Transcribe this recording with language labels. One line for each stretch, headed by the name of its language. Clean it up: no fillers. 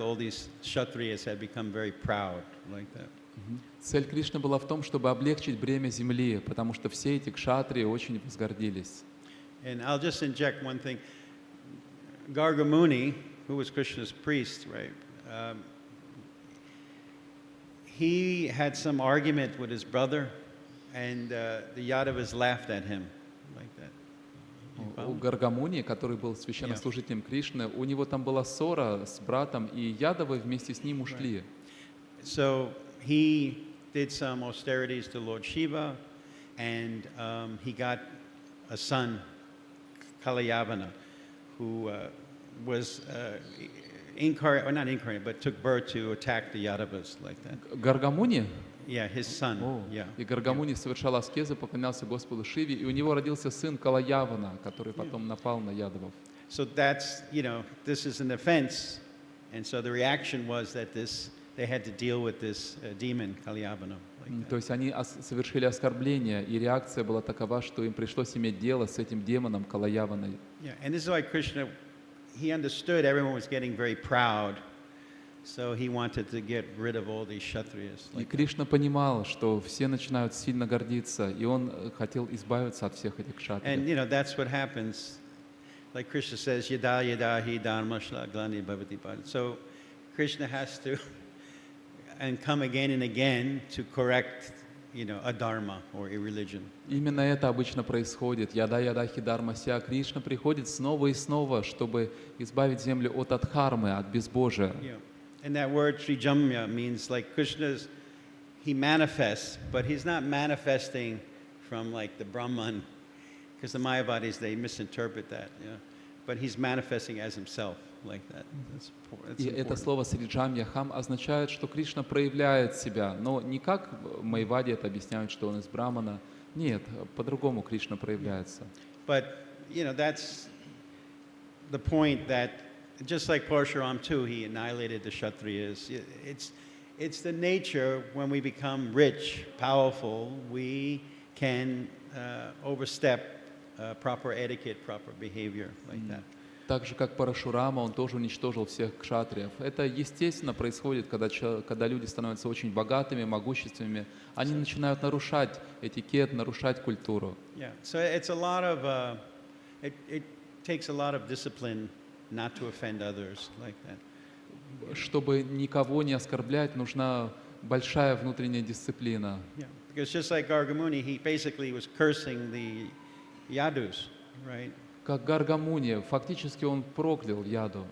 English: All these Kshatriyas had become very proud, like that.
Russian: Цель Кришны была в том, чтобы облегчить бремя земли, потому что все эти кшатрии очень возгордились.
English: And I'll just inject one thing. Gargamuni, who was Krishna's priest, right? He had some argument with his brother, and the Yadavas laughed at him, like that.
Russian: У Гаргамуни, который был священнослужителем Кришны, у него там была ссора с братом, и Ядавы вместе с ним ушли.
English: So he did some austerities to Lord Shiva, and he got a son, Kalayavana, who was not incarnate, but took birth to attack the Yadavas, like that.
Russian: Гаргамуни?
English: Yeah, his son. Yeah.
Russian: И Гаргамуни совершал аскезы, поклонялся Господу Шиве, и у него родился сын Калаявана, который потом напал на Ядавов.
English: So that's, this is an offense, and so the reaction was that they had to deal with this demon, Kalyavana.
Russian: То есть они совершили оскорбление, и реакция была такова, что им пришлось иметь дело с этим демоном Калаяваной.
English: Yeah, and this is why Krishna, he understood everyone was getting very proud, so he wanted to get rid of all these Kshatriyas.
Russian: И Кришна понимал, что все начинают сильно гордиться, и он хотел избавиться от всех этих кшатриев.
English: And that's what happens. Like Krishna says,
Sanskrit: yada yada hi dharma glani bhavati bhati.
English: So Krishna has to and come again and again to correct, a dharma or a religion.
Russian: Именно это обычно происходит.
Sanskrit: Яда хидарма ся.
Russian: Кришна приходит снова и снова, чтобы избавить землю от адхармы, от безбожия.
English: Yeah. And that word Srijamya means like he manifests, but he's not manifesting from like the Brahman, because the Mayavadis, they misinterpret that. Yeah. But he's manifesting as himself, like that. That's
Russian: И это слово «сриджамья хам» означает, что Кришна проявляет себя, но не как майявади это объясняют, что он из Брамана. Нет, по-другому Кришна проявляется.
English: But, that's the point that, just like Parshuram too, he annihilated the Kshatriyas. It's the nature when we become rich, powerful, we can overstep proper etiquette, proper behavior, like that.
Russian: Так же, как Парашурама, он тоже уничтожил всех кшатриев. Это естественно происходит, когда люди становятся очень богатыми, могущественными. Они начинают нарушать этикет, нарушать культуру.
English: Yeah, so it's a lot of, it takes a lot of discipline not to offend others, like that.
Russian: Чтобы никого не оскорблять, нужна большая внутренняя дисциплина.
English: Yeah, because just like Gargamuni, he basically was cursing the Yadus, right?
Russian: Как Гаргамуни, фактически он проклял Яду.